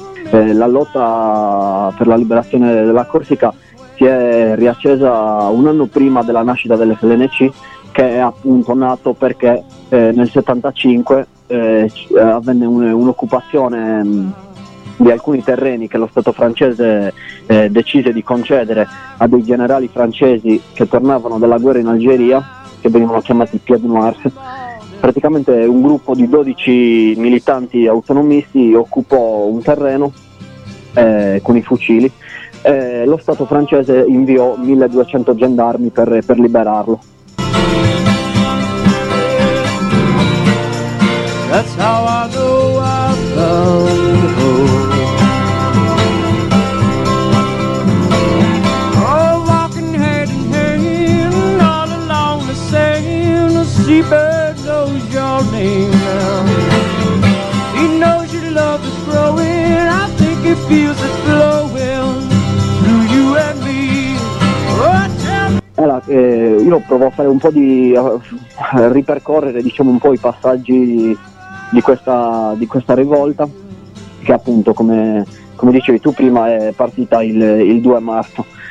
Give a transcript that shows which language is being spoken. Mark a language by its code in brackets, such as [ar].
[it] La lotta per la liberazione della Corsica si è riaccesa un anno prima della nascita dell'FLNC, che è appunto nato perché nel 75 avvenne un'occupazione di alcuni terreni che lo Stato francese decise di concedere a dei generali francesi che tornavano dalla guerra in Algeria, che venivano chiamati Pied Noirs. Praticamente un gruppo di 12 militanti autonomisti occupò un terreno con i fucili e lo Stato francese inviò 1200 gendarmi per liberarlo. [en] That's how I go out Seabird knows your name now. He knows your love is growing. I think he feels it flowing through you and me. [it] Io provo a fare un po' di ripercorrere, diciamo, un po' i passaggi di questa rivolta, che appunto, come dicevi tu prima, è partita il 2 marzo.